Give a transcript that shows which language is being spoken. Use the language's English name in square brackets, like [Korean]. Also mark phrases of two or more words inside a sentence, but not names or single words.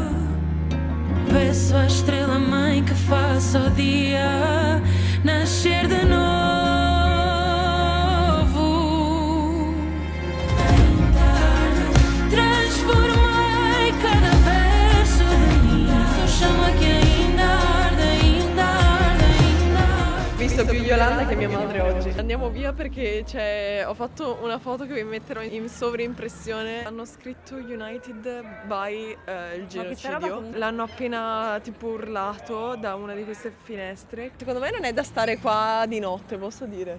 [Portuguese] Peço à estrela mãe que faça o dia nascer de novo. Transformei cada verso de mim, sou chama que ainda arde, ainda arde, ainda arde. [Italian] Visto più Yolanda che mia madre oggi. Andiamo via perché ho fatto una foto che vi metterò in sovraimpressione. Hanno scritto [English] United by [Italian] il genocidio. L'hanno appena tipo urlato da una di queste finestre. Secondo me non è da stare qua di notte, posso dire.